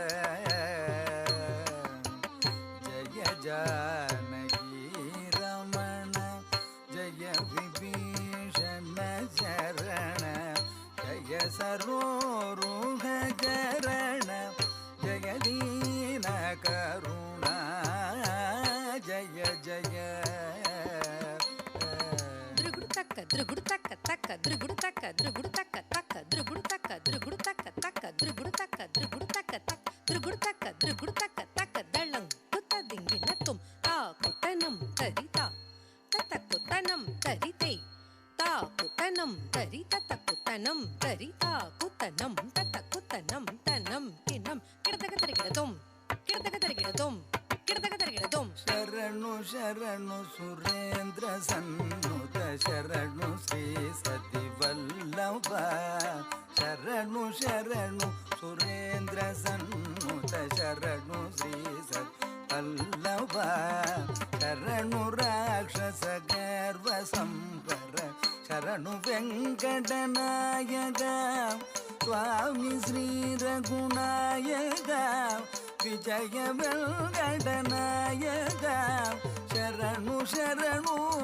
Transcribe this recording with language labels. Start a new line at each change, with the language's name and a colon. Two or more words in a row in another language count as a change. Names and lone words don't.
Sanskrit: जय जानकी रमण जय विभीषण शरण जय सरोरुह चरण जय दीन करुणा जय जय taka taka drugudu taka drugudu taka taka drugudu taka drugudu taka taka drugudu taka drugudu taka taka drugudu taka drugudu taka taka dalang kutta dinginatum ta kutanam tarita tata kutanam tarite ta kutanam tarita ta kutanam tarita kutanam tata kutanam tanam kinam kidadaga tarigidum kidadaga tarigidum kidadaga tarigidum
Kannada: ಶರಣು ಶರಣು ಸುರೇಂದ್ರ ಸನ್ನುತ ಶರಣು ಶ್ರೀ ಸತಿ ವಲ್ಲಭ ಶರಣು ಶರಣು ಸುರೇಂದ್ರ ಸನ್ನುತ ಶರಣು ಶ್ರೀ ಸತಿ ವಲ್ಲಭ ಶರಣು ರಾಕ್ಷಸ ಗರ್ವ ಸಂಹರ ಶರಣು ವೆಂಕಟನಾಯಕ ಸ್ವಾಮಿ ಶ್ರೀ ರಘುನಾಯಕ ವಿಜಯ ವೆಂಕಟನಾಯಕ ಶರಣು ಶರಣು